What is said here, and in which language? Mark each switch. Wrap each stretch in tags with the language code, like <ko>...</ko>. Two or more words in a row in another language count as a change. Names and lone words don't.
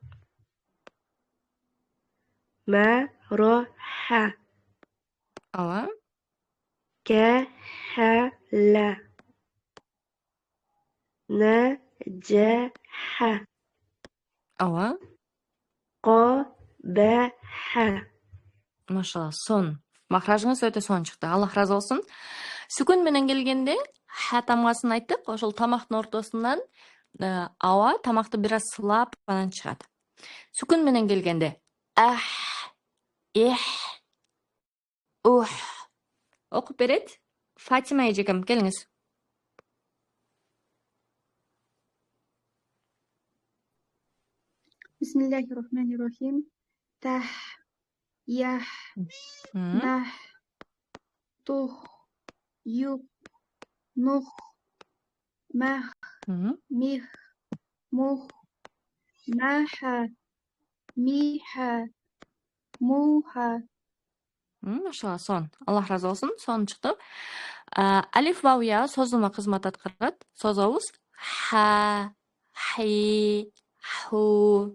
<ky>Ма, ро, ха. Ава. Ка, ха, ла. На, жа, ха. Ава. Ко, ба, ха. Машалла, сон. Махражыңыз өтө сон чыкты. Аллах разы болсун. Сүкүн менен келгенде ха тамгасын айттык. Ошол тамактын ортосунан аба тамакты бир аз сылап анан чыгат. Сүкүн менен келгенде окуп берет. Фатима эжекем, келиңиз.</ky> <ar>بسم الله الرحمن الرحيم.</ar> <ky>Тах, ях, нах, тух, юх, нух, мах, мих, мух, маха, миха, муха. Машалла, сон. Аллах разы болсун, сон чыкты. Алиф ва я созулма кызмат аткарат. Созобуз. Ха, хи, ху.</ky>